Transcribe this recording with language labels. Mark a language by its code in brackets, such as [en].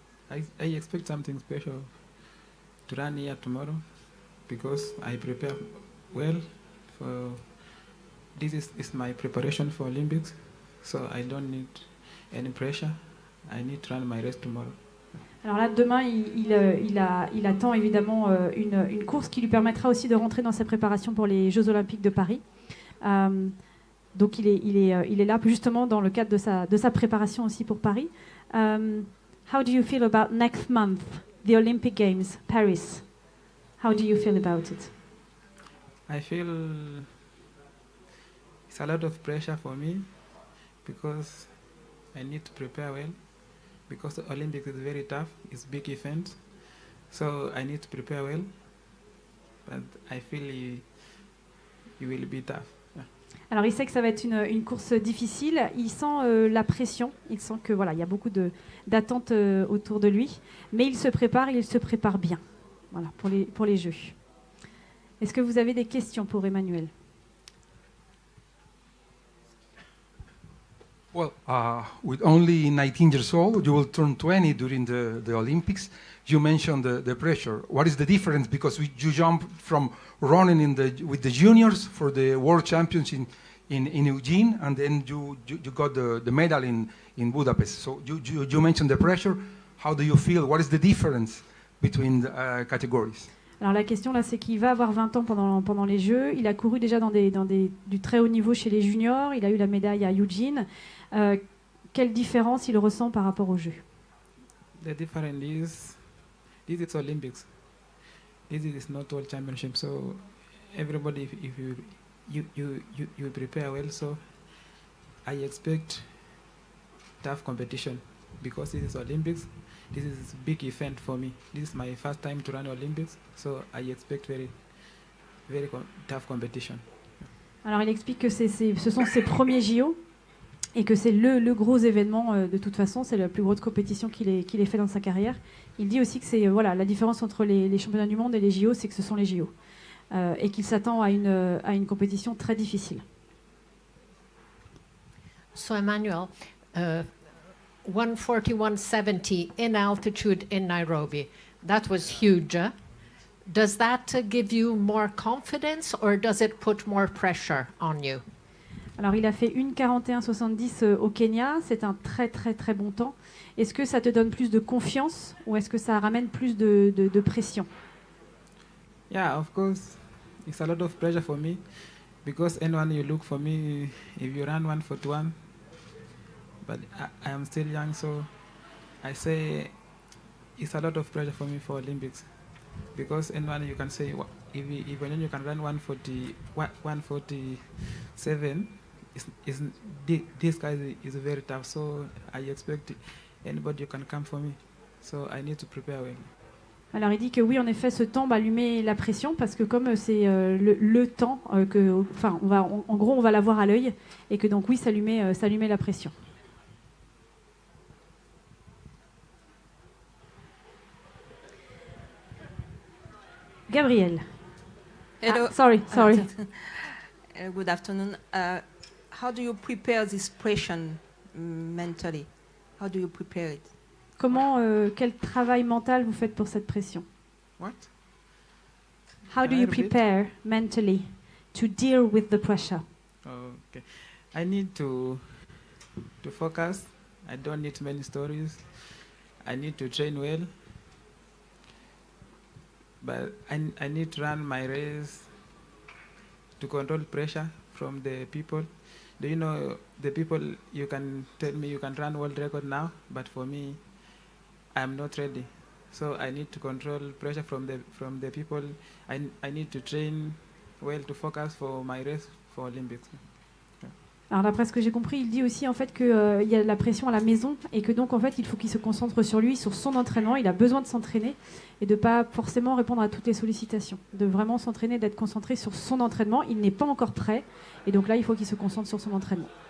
[en] I expect something special to run here tomorrow. Because I prepare well for this is my preparation for Olympics, so I don't need any pressure. I need to run my race tomorrow. [fr] Alors là, demain, il attend évidemment une course qui lui permettra aussi de rentrer dans sa préparation pour les Jeux Olympiques de Paris. Donc il est là justement dans le cadre de sa préparation aussi pour Paris. [en] How do you feel about next month, the Olympic Games, Paris? How do you feel about it? I feel it's a lot of pressure for me because I need to prepare well because the Olympics is very tough. It's a big event, so I need to prepare well. But I feel it will be tough. Yeah. [fr] Alors il sait que ça va être une course difficile. Il sent la pression. Il sent que voilà, il y a beaucoup d'attentes autour de lui, mais il se prépare bien. Voilà, pour les Jeux. Est-ce que vous avez des questions pour Emmanuel? [en] Well, with only 19 years old, you will turn 20 during the Olympics. You mentioned the pressure. What is the difference? Because you jump from running with the juniors for the World Champions in Eugene, and then you got the medal in Budapest. So you mentioned the pressure. How do you feel? What is the difference between categories? [fr] Alors la question là, c'est qu'il va avoir 20 ans pendant les Jeux. Il a couru déjà dans du très haut niveau chez les juniors. Il a eu la médaille à Eugene. Quelle différence il ressent par rapport aux Jeux? [en] The difference is this is Olympics. This is not World Championship. So everybody, if you prepare well, so I expect tough competition because this is Olympics. This is a big event for me. This is my first time to run Olympics, so I expect very tough competition. [fr] Alors il explique que ce sont ses premiers JO et que c'est le gros événement de toute façon, c'est la plus grosse compétition qu'il ait fait dans sa carrière. Il dit aussi que c'est la différence entre les championnats du monde et les JO, c'est que ce sont les JO et qu'il s'attend à une compétition très difficile. [en] So Emmanuel, 141.70 in altitude in Nairobi. That was huge. Does that give you more confidence or does it put more pressure on you? [fr] Alors il a fait 1:41.70 au Kenya, c'est un très très très bon temps. Est-ce que ça te donne plus de confiance ou est-ce que ça ramène plus de pression? [en] Yeah, of course. It's a lot of pressure for me because anyone you look for me, if you run 1:41, but I am still young, so I say it's a lot of pressure for me for Olympics because anyone you can say if Wanyonyi can run 147, this guy is very tough. So I expect anybody can come for me. So I need to prepare well. [fr] Alors il dit que oui, en effet, ce temps lui met la pression parce que comme c'est le temps que, enfin, en gros, on va l'avoir à l'œil et que donc oui, ça lui met la pression. [en] Gabriel. Hello. Sorry. Good afternoon. How do you prepare this pressure mentally? How do you prepare it? [fr] Comment, quel travail mental vous faites pour cette pression? [en] What? How do you prepare mentally to deal with the pressure? Okay. I need to focus. I don't need many stories. I need to train well. But I need to run my race to control pressure from the people. Do you know the people, you can tell me you can run world record now, but for me, I'm not ready. So I need to control pressure from the people. I need to train well to focus for my race for Olympics. [fr] Alors d'après ce que j'ai compris, il dit aussi en fait qu'il y a la pression à la maison et que donc en fait il faut qu'il se concentre sur lui, sur son entraînement. Il a besoin de s'entraîner et de pas forcément répondre à toutes les sollicitations, de vraiment s'entraîner, d'être concentré sur son entraînement. Il n'est pas encore prêt et donc là il faut qu'il se concentre sur son entraînement.